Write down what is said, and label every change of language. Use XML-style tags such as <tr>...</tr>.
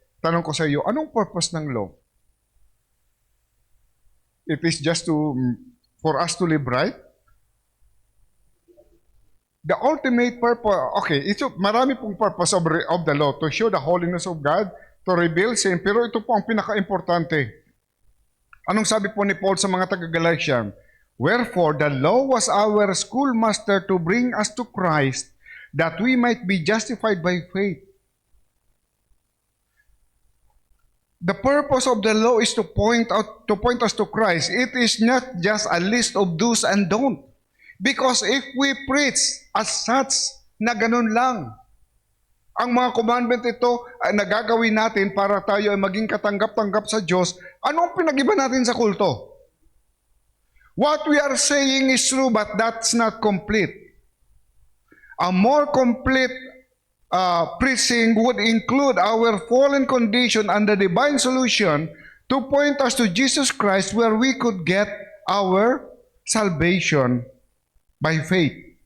<tl>Tanong ko sa iyo, anong purpose ng law?</tl> <en>It is just for us to live right? The ultimate purpose, okay,</en> <tl>marami pong</tl> <en>purpose of the law, to show the holiness of God, to reveal sin,</en> <tl>pero ito po ang pinaka-importante. Anong sabi po ni Paul sa mga taga-Galatian?</tl> <en>Wherefore, the law was our schoolmaster to bring us to Christ, that we might be justified by faith. The purpose of the law is to point us to Christ. It is not just a list of do's and don'ts. Because if we preach as such</en> <tl>na ganun lang, ang mga commandment ito ay nagagawin natin para tayo ay maging katanggap-tanggap sa Diyos, anong pinag-iba natin sa kulto?</tl> <en>What we are saying is true, but that's not complete. A more complete preaching would include our fallen condition and the divine solution to point us to Jesus Christ, where we could get our salvation by faith.</en>